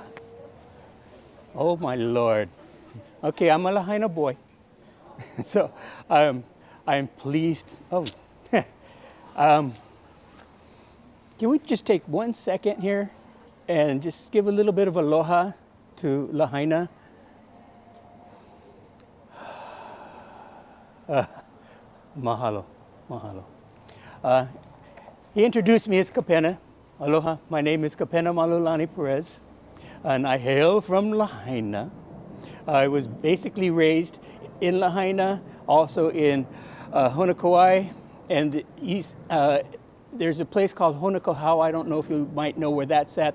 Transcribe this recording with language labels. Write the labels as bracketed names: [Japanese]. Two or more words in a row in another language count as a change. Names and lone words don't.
[English] Oh my Lord. Okay, I'm a Lahaina boy. So I'm pleased. Oh, can we just take 1 second here and just give a little bit of aloha to Lahaina? [Hawaiian] Mahalo, mahalo. [English] He introduced me as Kapena. Aloha, my name is Kapena Malulani Perez, and I hail from Lahaina. I was basically raised in Lahaina, also in Honokowai, and east. There's a place called Honokohau. I don't know if you might know where that's at.